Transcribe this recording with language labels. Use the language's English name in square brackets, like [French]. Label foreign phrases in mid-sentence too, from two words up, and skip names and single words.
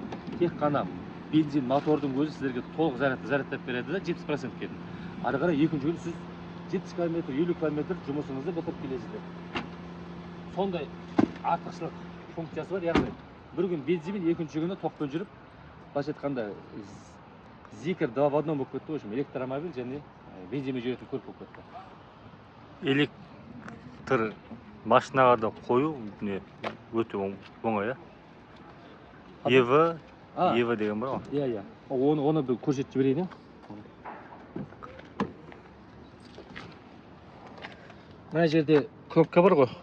[Kazakh] Тек қана бензин мотордың өзі сіздерге толық зарядтап береді да 70%-ке. Ары қарай екінші күн сіз 70 км, 50 км жұмысыңызды бітіріп келесіздер. Сондай артықшылық функциясы бар. Яғни бір күн бензинмен, екінші күні тоқпен жүріп, былайша айтқанда Zikr 2 в 1 болып кетті. [Russian] В общем, [Kazakh] электромобиль және бензинмен жүретін көлік болып кетті. Электр машинаға да қою не өте оңай, Ева деген бар ғой. Иә. Оны бір көрсетіп жіберейін. Мына жерде кнопка бар ғой.